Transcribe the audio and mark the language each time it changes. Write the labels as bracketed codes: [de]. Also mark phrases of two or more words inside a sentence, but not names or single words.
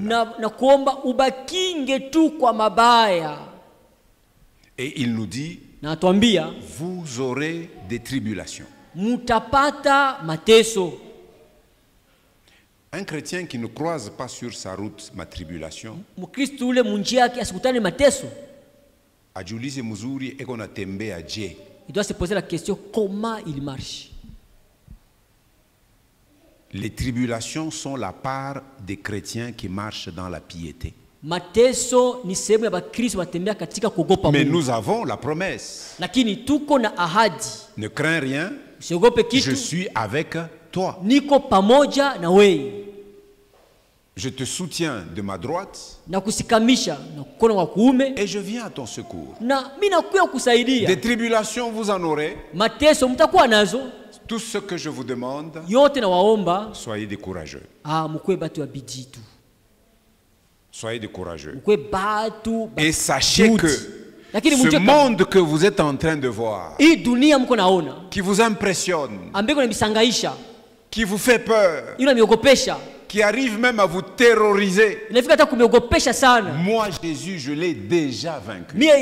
[fr] Et il nous dit, vous aurez des tribulations. Un chrétien qui ne croise pas sur sa route ma tribulation, [sw] Mkristo ule munjia yake asikutane mateso. ajiulize mzuri eko natembea je. [fr] Il doit se poser la question comment il marche. Les tribulations sont la part des chrétiens qui marchent dans la piété. [sw] Mateso ni sehemu ya Bakristo watembea katika kuogopa Mungu. [fr] Mais nous avons la promesse. [sw] Lakini tuko na ahadi. [fr] Ne crains rien. [sw] Usiogope kitu. [fr] Je suis avec toi. [sw] Niko pamoja na wewe. [fr] Je te soutiens de ma droite. [sw] Na kusikamisha na mkono wa kuume. [fr] Et je viens à ton secours. [sw] Na mimi nakuja kusaidia. [fr] Des tribulations vous en aurez. [sw] Mateso mtakuwa nazo. [fr] Tout ce que je vous demande, [sw] yote na waomba, [fr] soyez des courageux. [sw] Mkwe batu wa bidii tu. [fr] Soyez des courageux. [sw] Mkwe batu. [fr] Et sachez que ce monde que vous êtes en train de voir, qui vous impressionne, qui vous fait peur, qui arrive même à vous terroriser, moi Jésus je l'ai déjà vaincu.